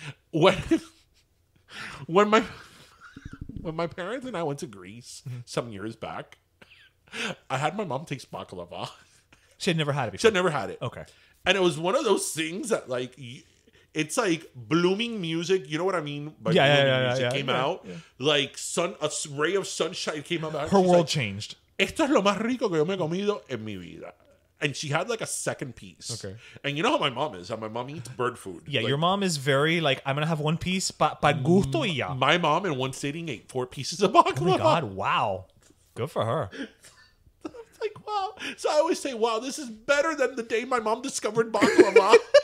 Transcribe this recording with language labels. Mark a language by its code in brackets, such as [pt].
[en] When my parents and I went to Greece some years back, I had my mom taste baklava. She had never had it She before. had never had it. Okay. And it was one of those things that, like, it's like blooming music. You know what I mean? By blooming music came out. Like, a ray of sunshine came out. Her world changed. [es] Esto es lo más rico que yo me he comido en mi vida. [en] and she had like a second piece. Okay. And you know how my mom is. How my mom eats bird food. Yeah, Like, your mom is very like, I'm gonna have one piece, [es] pa gusto ya. [en] My mom in one sitting ate 4 pieces of baklava. Oh my god, wow. Good for her. Like, wow. So I always say, wow, this is better than the day my mom discovered baklava.